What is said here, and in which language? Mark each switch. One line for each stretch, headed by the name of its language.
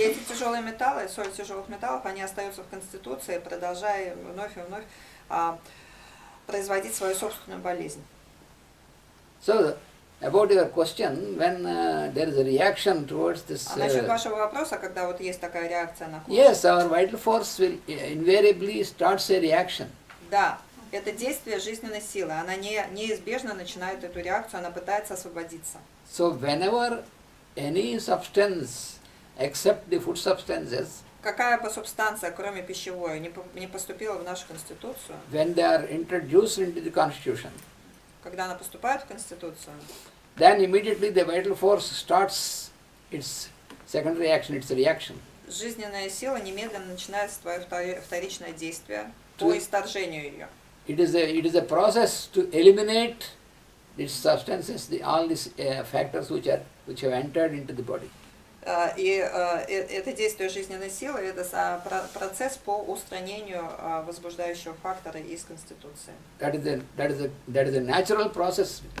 Russian: эти тяжелые металлы, соль тяжелых металлов, они остаются в Конституции, продолжая вновь и вновь производить свою собственную болезнь.
English: So, about your question, when there is a reaction towards this...
Russian: насчет вашего вопроса, когда вот есть такая реакция на кожу.
English: Yes, our vital force will invariably starts a reaction.
Russian: Да, это действие жизненной силы. Она неизбежно начинает эту реакцию, она пытается освободиться.
English: So, whenever any substance except the food substances,
Russian: какая бы субстанция, кроме пищевой, не поступила в нашу Конституцию,
English: when they are introduced into the constitution,
Russian: когда она поступает в Конституцию,
English: then immediately the vital force starts its second reaction, its reaction.
Russian: Жизненная сила немедленно начинает свое вторичное действие по исторжению ее.
English: It is a process to eliminate these substances, all these factors which have entered into the body.
Russian: Это действие жизненной силы, это процесс по устранению возбуждающего фактора из Конституции.
English: That is a natural process.